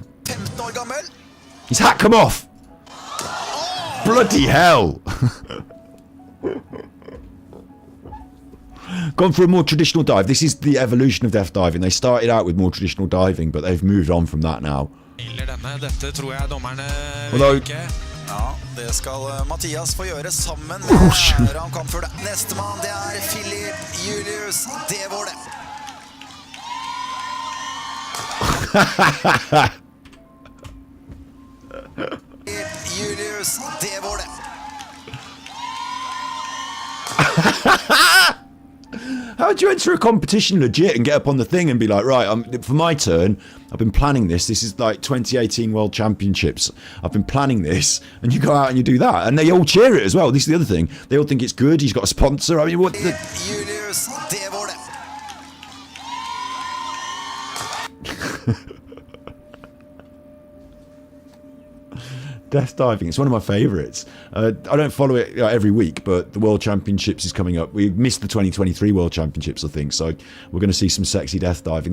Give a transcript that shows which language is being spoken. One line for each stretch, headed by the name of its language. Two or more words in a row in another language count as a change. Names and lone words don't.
English: His hat come off. Bloody hell. Gone for a more traditional dive. This is the evolution of death diving. They started out with more traditional diving, but they've moved on from that now. Although...
Norwegian: Ja, det skal Mathias få gjøre sammen med Ramkamp. Nestemann, det Philip Julius Devole. Julius Devole.
English: How do you enter a competition legit and get up on the thing and be like, right, for my turn, I've been planning this. This is like 2018 World Championships. I've been planning this, and you go out and you do that, and they all cheer it as well. This is the other thing. They all think it's good. He's got a sponsor. I mean, what?
Norwegian: Julius, det var det.
English: Death diving. It's one of my favourites. I don't follow it every week, but the World Championships is coming up. We missed the 2023 World Championships, I think, so we're going to see some sexy death diving.